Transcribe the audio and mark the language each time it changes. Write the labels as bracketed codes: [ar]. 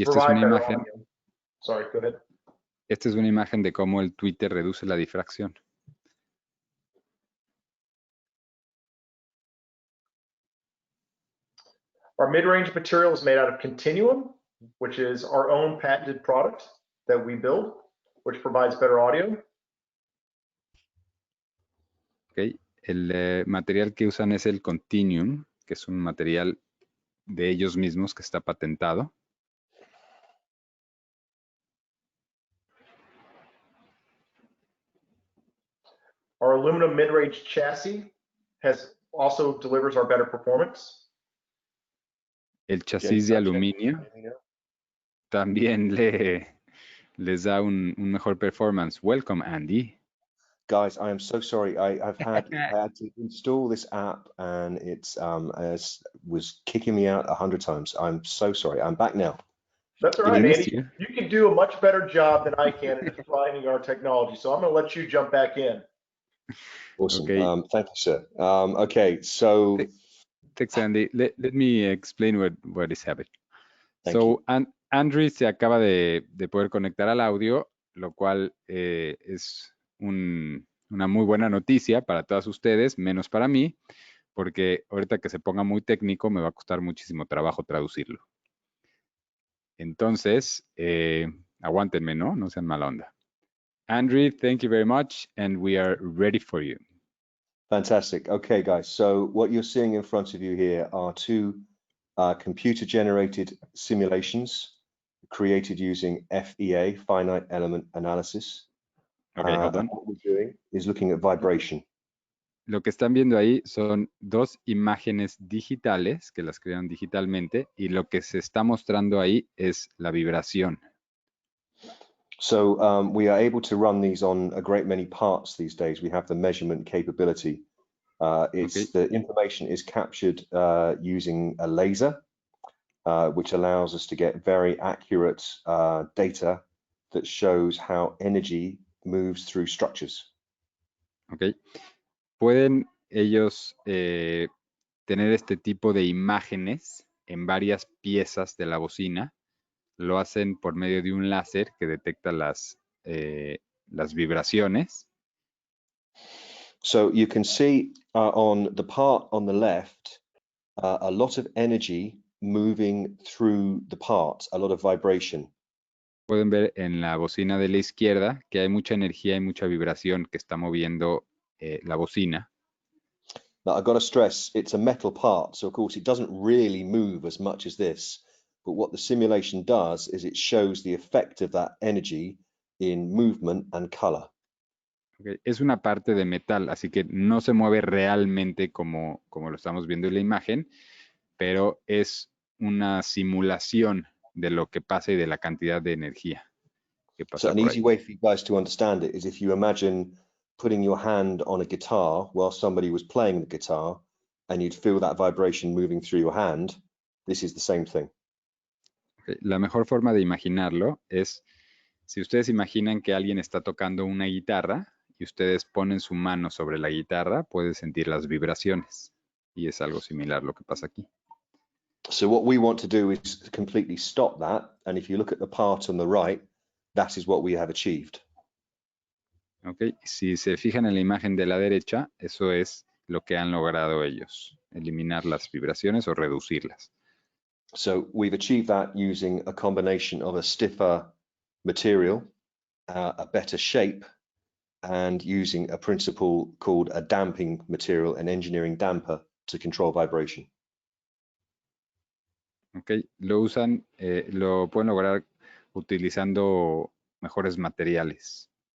[es] Y esta es [en] provide [es] una [en] better [es] imagen. [en] audio. Sorry, go ahead. [es] Esta es una imagen de cómo el tweeter reduce la difracción. [en] Our mid-range material is made out of continuum, which is our own patented product that we build, which provides better audio. Okay. [es] El material que usan es el continuum, que es un material de ellos mismos que está patentado. [en] Our aluminum mid-range chassis also delivers our better performance. [es] El chasis de aluminio también les da un mejor performance. [en] Welcome, Andy. Guys, I am so sorry. I had to install this app and it's was kicking me out 100 times. I'm so sorry. I'm back now. That's all right, Andy. You can do a much better job than I can at defining our technology. So I'm going to let you jump back in. Awesome. Okay. Thank you, sir. Okay, so thanks, Andy. Let me explain what is happening. Thank you. [es] Andrew se acaba de poder conectar al audio, lo cual es una muy buena noticia para todas ustedes, menos para mí, porque ahorita que se ponga muy técnico me va a costar muchísimo trabajo traducirlo. Entonces, aguántenme, ¿no? No sean mala onda. [en] Andrew, thank you very much, and we are ready for you. Fantastic. Okay, guys. So what you're seeing in front of you here are two computer-generated simulations created using FEA, finite element analysis. Okay, hold on. what we're doing is looking at vibration. [es] Lo que están viendo ahí son dos imágenes digitales que las crearon digitalmente y lo que se está mostrando ahí es la vibración. [en] So we are able to run these on a great many parts these days. We have the measurement capability. The information is captured using a laser, which allows us to get very accurate data that shows how energy moves through structures. Okay. [es] Pueden ellos tener este tipo de imágenes en varias piezas de la bocina. Lo hacen por medio de un láser que detecta las vibraciones. [en] So you can see on the part on the left, a lot of energy moving through the part, a lot of vibration. [es] Pueden ver en la bocina de la izquierda que hay mucha energía y mucha vibración que está moviendo la bocina. [en] Now I've got to stress, it's a metal part, so of course it doesn't really move as much as this, but what the simulation does is it shows the effect of that energy in movement and color. Okay. [es] Es una parte de metal, así que no se mueve realmente como lo estamos viendo en la imagen, pero es una simulación de lo que pasa y de la cantidad de energía que pasa [en] So an [es] por [en] easy [es] ahí. [en] way for you guys to understand it is if you imagine putting your hand on a guitar while somebody was playing the guitar and you'd feel that vibration moving through your hand, this is the same thing. Okay. [es] La mejor forma de imaginarlo es si ustedes imaginan que alguien está tocando una guitarra y ustedes ponen su mano sobre la guitarra, pueden sentir las vibraciones. Y es algo similar lo que pasa aquí. [en] So what we want to do is completely stop that. And if you look at the part on the right, that is what we have achieved. Okay. [es] Si se fijan en la imagen de la derecha, eso es lo que han logrado ellos, eliminar las vibraciones o reducirlas. [en] So we've achieved that using a combination of a stiffer material, a better shape, and using a principle called a damping material, an engineering damper to control vibration. Okay. [es] Lo pueden lograr utilizando mejores materiales.